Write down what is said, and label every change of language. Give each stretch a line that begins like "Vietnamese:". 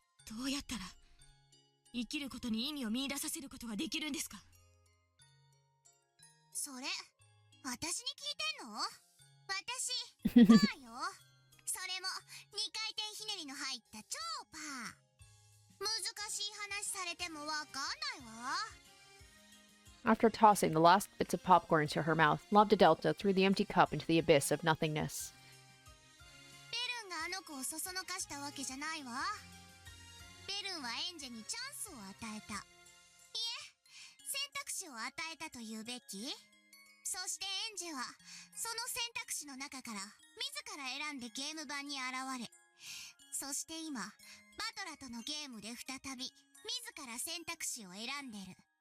Japanese: どうやったら生きることに意味を見出させることができるんですか？それ私に聞いてんの？私パーよ。それも2回転ひねりの入った超パー。難しい話されてもわかんないわ。
English: After tossing the last bits of popcorn into her mouth, Lambdadelta threw the empty cup into the abyss of nothingness.
Japanese: ベルンがあの子をそそのかしたわけじゃないわ。ベルンはエンジェにチャンスを与えた。いえ、選択肢を与えたと言うべき。そしてエンジェはその選択肢の中から自ら選んでゲーム盤に現れ、そして今バトラとのゲームで再び自ら選択肢を選んでる。